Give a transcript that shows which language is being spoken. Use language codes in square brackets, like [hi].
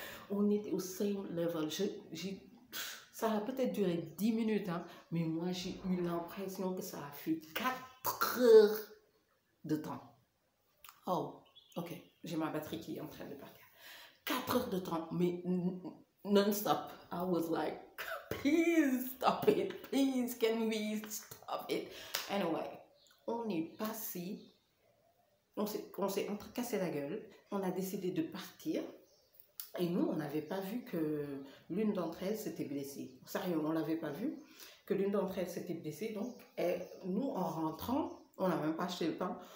[fr] On était au [en] same level. [fr] Ça a peut-être duré 10 minutes, hein, mais moi, j'ai eu l'impression que ça a fait 4 heures de temps. Oh, ok. J'ai ma batterie qui est en train de partir. 4 heures de temps, mais non-stop. [en] I was like, please stop it. Please, can we stop it? [fr] Anyway, on est passé, on s'est entrecassé la gueule. On a décidé de partir. Et nous, on n'avait pas vu que l'une d'entre elles s'était blessée. Sérieux, on ne l'avait pas vu que l'une d'entre elles s'était blessée. Donc, nous, en rentrant, on n'a même pas acheté le pain.